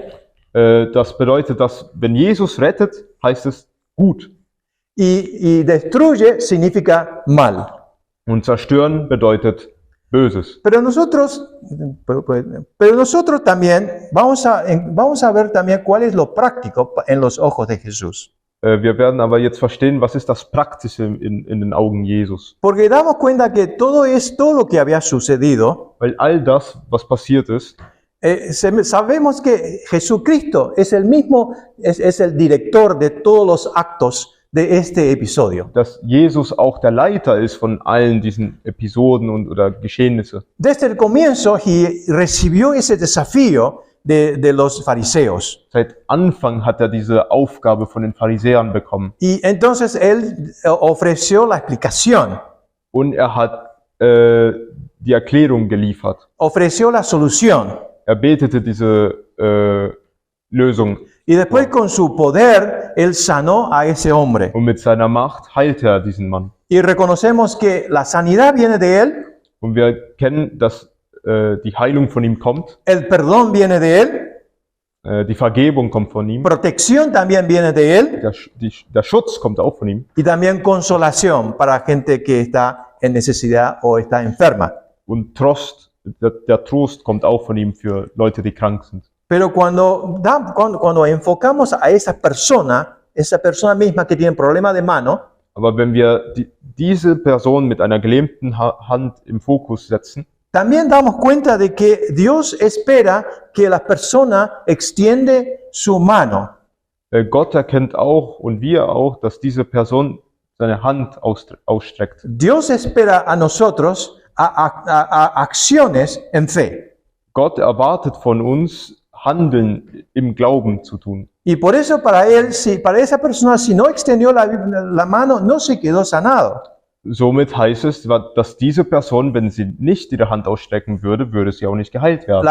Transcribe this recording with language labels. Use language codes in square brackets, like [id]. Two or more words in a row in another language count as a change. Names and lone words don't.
[de] Das bedeutet, dass wenn Jesus rettet, heißt es gut. [es] Y destruye significa mal. [de] Und zerstören bedeutet Böses. [es] Pero nosotros también vamos a ver también cuál es lo práctico en los ojos de Jesús. [de] Wir werden aber jetzt verstehen, was ist das Praktische in den Augen Jesus. [es] Porque damos cuenta que todo lo que había sucedido, [de] Weil all das, was passiert ist, [es] sabemos que Jesucristo es el mismo, es el director de todos los actos de este episodio. [de] dass Jesus auch der Leiter ist von allen diesen Episoden oder Geschehnisse. [es] Desde el comienzo, recibió ese desafío de los fariseos. [de] Seit Anfang hat er diese Aufgabe von den Pharisäern bekommen. [es] Y entonces él ofreció la explicación, [de] Und er hat die Erklärung geliefert. [es] ofreció la solución. [de] Er betete diese Lösung. [es] Y después con su poder, él sanó a ese hombre. [de] Und mit seiner Macht heilte er diesen Mann. [es] Y reconocemos que la sanidad viene de él, [de] Und wir kennen, dass die Heilung von ihm kommt. [es] el perdón viene de él, [de] Die Vergebung kommt von ihm. [es] protección también viene de él [de] Der Schutz kommt auch von ihm. [es] y también consolación para gente que está en necesidad o está enferma. [de] Und Trost, der Trost kommt auch von ihm für Leute, die krank sind. [es] Pero cuando enfocamos a esa persona misma que tiene problema de mano, [de] Aber wenn wir diese Person mit einer gelähmten Hand im Fokus setzen, [es] también damos cuenta de que Dios espera que la persona extiende su mano. [de] Gott erkennt auch und wir auch, dass diese Person seine Hand ausstreckt. [es] Dios espera a nosotros a acciones en fe. [de] Gott erwartet von uns, Handeln im Glauben zu tun. [es] Y por eso para esa persona, si no extendió la mano, no se quedó sanado. [de] Somit heißt es, dass diese Person, wenn sie nicht ihre Hand ausstrecken würde, würde sie auch nicht geheilt werden.